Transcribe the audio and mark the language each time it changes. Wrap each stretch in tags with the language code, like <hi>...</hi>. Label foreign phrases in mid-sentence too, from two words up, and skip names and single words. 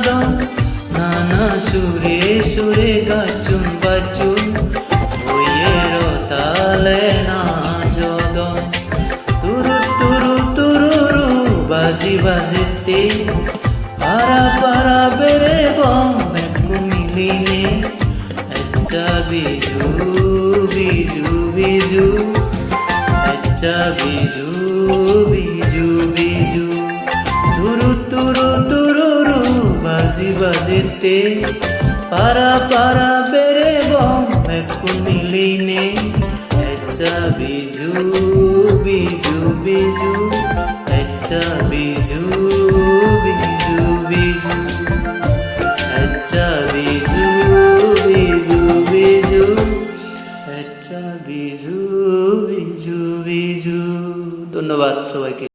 <ccp>নানা সুরে সুরে গাচুন বাচুন বইয়ের তালে নাচদ তুরু তুরু তুরুরু বাজি বাজেতে পারা পারা বেড়ে বম বেকুন মিলিনি এচ্চা বিজু বিজু বিজু এচ্চা বিজু বিজু বিজু তুরু তুরু তুরুরু বাজি বাজেতে পারা পারা বেড়ে বম বেকুন মিলিনি এচ্চা বিজু বিজু বিজু এচ্চা বিজু বিজু বিজু এচ্চা বিজু বিজু বিজু এচ্চা বিজু বিজু বিজু</ccp> <bn>ধন্যবাদ সবাইকে।</bn>